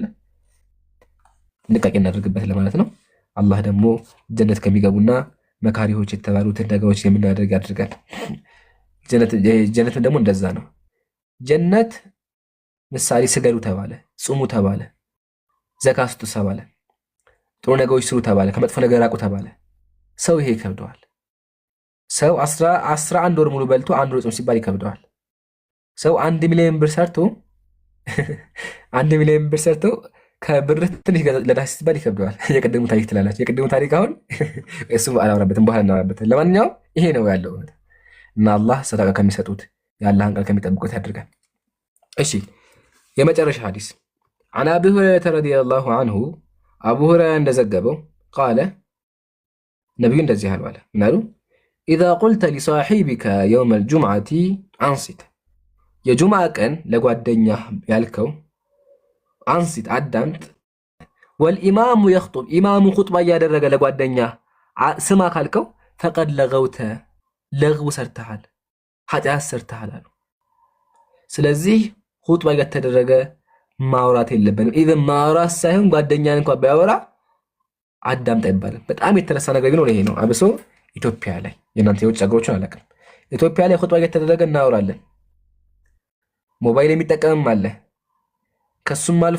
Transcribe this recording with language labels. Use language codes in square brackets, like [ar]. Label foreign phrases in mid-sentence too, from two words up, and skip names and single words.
[am] ጥንቃቄ እናደርግበት ለማለት ነው። አላህ ደግሞ ጀነት ከሚገቡና መካሪዎች የተባሉትን ነገሮች የምናደርግ ያድርጋል። ጀነትም ደግሞ እንደዛ ነው። ጀነት ምሳሌ ስገዱ ተባለ፣ ጽሙ ተባለ፣ ዘካ ስጡ ተባለ፣ ጥሩ ነገሮች ስሩ ተባለ፣ ከመጥፎ ነገር ራቁ ተባለ። ሰው ይሄ ይከብደዋል። ሰው 11 ወር ሙሉ በልቶ 1 ወር ጾም ሲባል ይከብደዋል። ሰው 1 ሚሊዮን ብር ሰርቶ 1 ሚሊዮን ብር ሰርቶ ከብር ትንሽ ለዳስ ሲባል ይከብደዋል። የቅድሙ ታሪክ ትላላችሁ። የቅድሙ ታሪክ አሁን እሱ አላወራበትም፣ በኋላ እናወራበታለን። ለማንኛውም ይሄ ነው ያለው እና አላህ ሰደቃ ከሚሰጡት የአላህን ቃል ከሚጠብቁት ያድርጋል። እሺ የመጨረሻ ሐዲስ [ar] عن أبي هريرة رضي الله عنه أبو [am] هريرة እንደዘገበው قال ነብዩ እንደዚህ አሉ ምናሉ [ar] إذا قلت لصاحبك يوم الجمعة أنصت [am] የጁምዓ ቀን ለጓደኛ ያልከው አንሲት አዳምጥ [ar] والإمام يخطب [am] ኢማሙ ኹጥባ እያደረገ ለጓደኛ ስማ ካልከው [ar] فقد لغوت [am] ለغው ሰርተሃል፣ ኃጢአት ሰርተሃል አሉ። ስለዚህ ኹጥባ እየተደረገ ማውራት የለብንም። ኢቭን ማውራት ሳይሆን ጓደኛን እንኳን ባያወራ አዳምጣ ይባላል። በጣም የተረሳ ነገር ቢኖር ይሄ ነው። አብሶ ኢትዮጵያ ላይ የእናንተ የውጭ ሀገሮችን አላውቅም። ኢትዮጵያ ላይ ኹጥባ እየተደረገ እናወራለን። ሞባይል የሚጠቀምም አለ። ከሱም አልፎ